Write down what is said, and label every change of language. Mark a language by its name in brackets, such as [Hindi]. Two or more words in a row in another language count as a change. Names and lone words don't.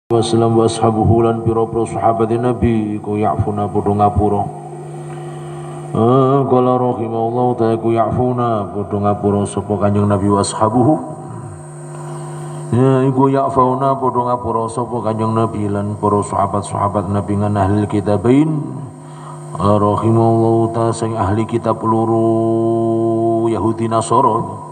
[Arabic] Wasallam wa ashabuhu [Javanese] lan pira-pira sahabat Nabi ku ya'funa padha ngapura. [Arabic] Qala rahimahullahu ta'ala [Javanese] ku ya'funa padha ngapura sapa Kanjeng Nabi [Arabic] wa ashabuhu. [Javanese] Ya iku ya'funa padha ngapura sapa Kanjeng Nabi lan para sahabat-sahabat Nabi ngan [Arabic] ahli kitabain. Rahimahullahu ta'ala [Javanese] sing ahli kitab loro Yahudi Nasara.